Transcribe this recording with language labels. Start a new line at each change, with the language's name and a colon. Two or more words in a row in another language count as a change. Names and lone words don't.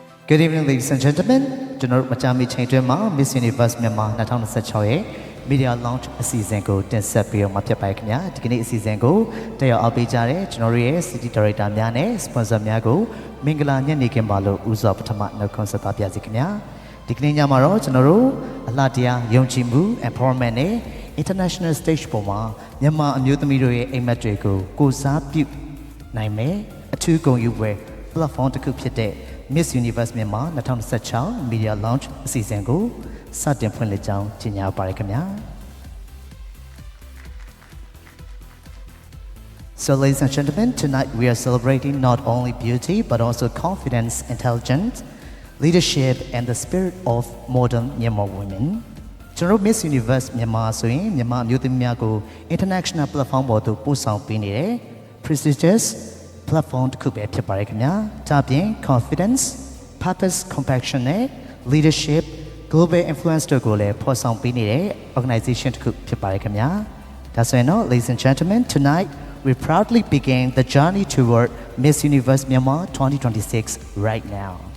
English: Good evening, ladies and gentlemen.
Burmese: ကျွန်တော်မကြာမီချိန်တွင်းမှာ Miss Universe မြန်မာ2026ရဲ့ Media Launch အစီအစဉ်ကိုတင်ဆက်ပြီးတော့မှာဖြစ်ပါတယ်ခင်ဗျာဒီကနေ့အစီအစဉ်ကိုတက်ရောက်အားပေးကြတဲ့ကျွန် တော်တို့ရဲ့
English: City Director
Burmese: များနဲ့ Sponsor များကိုမင်္ဂလာညနေခင်းပါလို့ဦးစွာပထမနှုတ်ခွန်းဆက်သပါရစေခင်ဗျာဒီကနေ့ည မှာတော့ကျွန်တော်တို့အလှတရားယုံကြည်မှု Empowerment နဲ့
English: International Stage
Burmese: ပေါ်မှာမြန်မာအမျိုးသမီးတို့ရဲ့အိမ်မက်တွေကိုကိုစားပြုနိုင်မယ်အထူးဂုဏ်ယူပွဲ platform တစ်ခုဖြစ်တဲ့ Miss Universe မြန်မာ2026 Media Launch အစီအစဉ်ကိုစတင်ဖွင့်လှစ်ကြောင်းကြေညာပါရခင်ဗျာ
English: So ladies and gentlemen, tonight we are celebrating not only beauty but also confidence, intelligence, leadership and the spirit of modern Myanmar women.
Burmese: ကျွန်တော် Miss Universe မြန်မာဆိုရင်မြန်မာအမျိုးသမီးများကို
English: international platform
Burmese: ပေါ်သို့ပို့ဆောင်ပေးနေတဲ့
English: prestigious platform
Burmese: တစ်ခုပဲဖြစ်ပါတယ်ခင်ဗျာဒါပြင်
English: confidence, purpose, compassion
Burmese: နဲ့
English: leadership, global influence
Burmese: တို့ကိုလည်းဖော်ဆောင်ပေးနေတဲ့ organization တစ်ခုဖြစ်ပါတယ်ခင်ဗျာဒါဆိုရင်တော့
English: ladies and gentlemen, tonight we proudly begin the journey toward Miss Universe Myanmar 2026 right now.